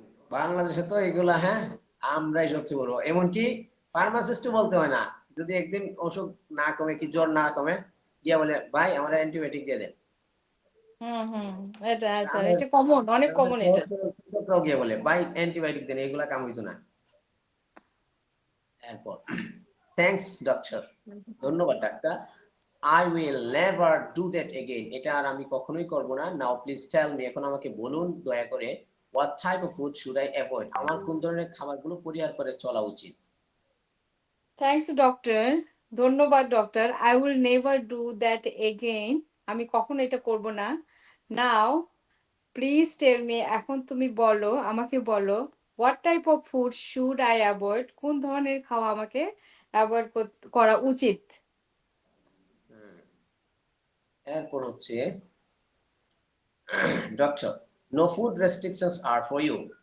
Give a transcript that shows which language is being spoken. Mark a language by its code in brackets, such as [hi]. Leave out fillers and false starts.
[bn] বাংলাদেশে তো এগুলা, হ্যাঁ, আমরাই সবচেয়ে বড়। এমনকি ফার্মাসিস্টও বলতে হয় না, যদি একদিন অসুখ না কমে, কি জ্বর না কমে, গিয়া বলে ভাই আমার অ্যান্টিবায়োটিক দিয়ে দেন। এটা স্যার, এটা কমন, অনেক কমন এটা। কৃষকরাও গিয়ে বলে ভাই অ্যান্টিবায়োটিক দেন, এগুলা কাম হইতো না। এরপর [en] thanks doctor, [bn] ধন্যবাদ doctor. [en] I will never do that again. [bn] এটা আর আমি কখনোই করব না। [en] Now please tell me, [bn] এখন আমাকে বলুন দয়া করে, [en] what type of food should I avoid? [bn] আমার কোন ধরনের খাবারগুলো পরিহার করে চলা উচিত? [en] thanks doctor, [bn] ধন্যবাদ doctor. [en] I will never do that again. [bn] আমি কখনো এটা করব না। [en] Now please tell me, [bn] এখন তুমি বলো, আমাকে বলো, [en] What type of food should I avoid? [bn] কোন ধরনের খাওয়া আমাকে অ্যাভয়েড করা উচিত? এরপর হচ্ছে [en] Doctor, no food restrictions are for you.